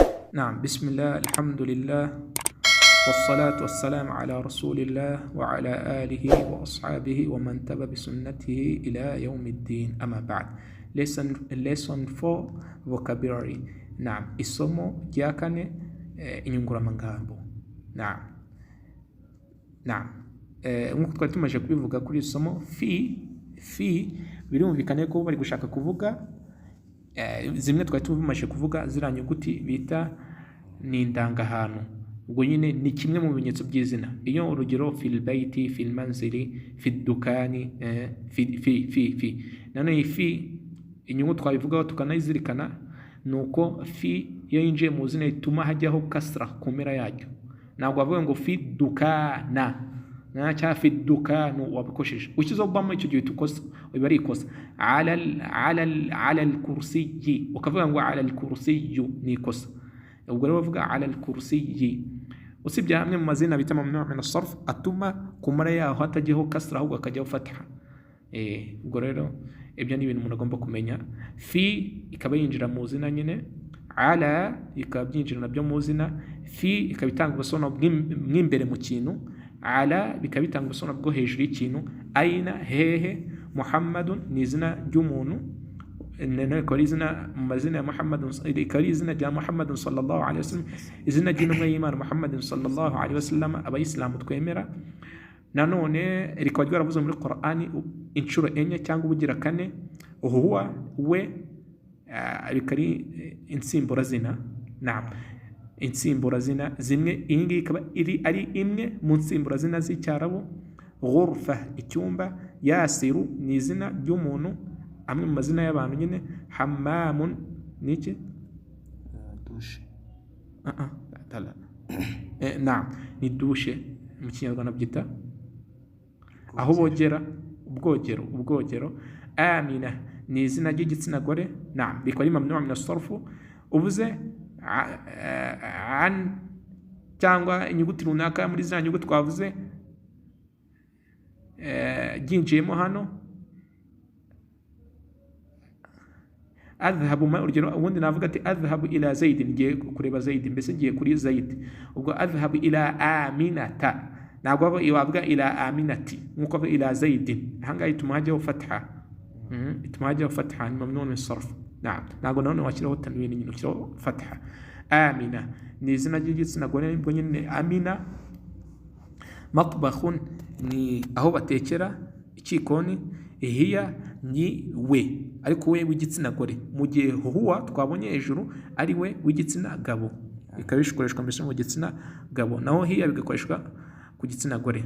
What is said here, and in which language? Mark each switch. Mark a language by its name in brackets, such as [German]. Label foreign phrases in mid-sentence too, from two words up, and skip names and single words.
[Arabic] نعم. بسم الله، الحمد لله، والصلاة والسلام على رسول الله وعلى آله وأصحابه ومن تبع بسنته إلى يوم الدين. أما بعد. [English] Lesson 4 vocabulary. [Arabic] نعم. [Kinyarwanda] isomo rya kane inyunguramagambo. [Arabic] نعم. نعم. [Kinyarwanda] nk'uko twari tumaze kubivuga kuri isomo fi birumvikane ko bari gushaka kuvuga zimwe twari tumaze kuvuga ziriya nyuguti bita ni indangahantu. ubwo nyine ni kimwe mu bimenyetso by'izina. iyo urugero [Arabic] في البيت، في المنزل، في الدكان, [Kinyarwanda] fi nanone fi inyungu twabivugaho tukanayizirikana nuko fi iyo yinjiye mu zina ituma hajyaho kasra ku mpera yaryo. ntabwo bavuga ngo [Arabic] في دكانَ [Kinyarwanda] cyangwa [Arabic] في دكانُ [Kinyarwanda] wabikosheje ukizo bamo icyo gihe tukosa biba ari ikosa. [Arabic] على الكرسيِّ [Kinyarwanda] ukavuga ngo [Arabic] على الكرسيُّ [Kinyarwanda] ni ikosa. ubwo rero bavuga [Arabic] على الكرسيِّ [Kinyarwanda] usibye hamwe mu mazina bita [Arabic] ممنوع من الصرف [Kinyarwanda] atuma ku mpera yaho hatajyaho kasra ahubwo akajyaho fatha. ubwo rero ibyo ni ibintu umuntu agomba kumenya. fi ikaba yinjira mu zina nyine, ala ikaba byinjira nabyo mu zina, fi ikaba itanga ubusobanuro bw'imbere mu kintu, ala bikaba bitanga ubusobanuro bwo hejuru y'ikintu, aina hehe, muhammadun ni izina ry'umuntu, ikaba ari izina mu mazina ya muhammadun, ikaba ari izina rya [Arabic] محمد صلى الله عليه وسلم, [Kinyarwanda] izina ry'intumwa y'Imana [Arabic] محمد صلى الله عليه وسلم [Kinyarwanda] abayisilamu twemera. nanone rikaba ryaravuze muri Qur'ani inshuro enye cyangwa ubugira kane. huwa we bikari insimburazina. naam, insimburazina zimwe. iyi ngiyi ikaba ari imwe mu nsimburazina z'icyarabu. ghurfa icyumba, yasiru ni izina ry'umuntu, amwe mu mazina y'abantu nyine. hammamun ni iki? dushe. naam, ni dushe mu kinyarwanda byita aho bogera, ubwogero. amina ni izina ry'igitsina gore. naam, bikaba ari [Arabic] ممنوع من الصرف. [Kinyarwanda] uvuze an cyangwa inyuguti runaka muri za nyuguti twavuze ginjiyemo hano. adhhabu ma urugero ubundi navuga ati [Arabic] أذهب إلى زيد, [Kinyarwanda] ngiye kureba zaid, mbese ngiye kuri zaid. ubwo [Arabic] أذهب إلى أمينةَ [Kinyarwanda] ntabwo wavuga [Arabic] إلى أمينةِ [Kinyarwanda] nkuko bavuga [Arabic] إلى زيد. [Kinyarwanda] ahangaha ituma hajyaho fatha, ni [Arabic] ممنوع من الصرف. [Kinyarwanda] naam, ntabwo nanone washyiraho tanwini nyine ushyiraho fatha. amina ni izina ry'igitsina gore ubwo nyine amina. matbakhun ni aho batekera, ikikoni. hiya ni we, ariko we w'igitsina gore, mu gihe huwa twabonye hejuru ari we w'igitsina gabo, bikaba bikoreshwa mbese mu gitsina gabo, naho hiya bigakoreshwa ku gitsina gore.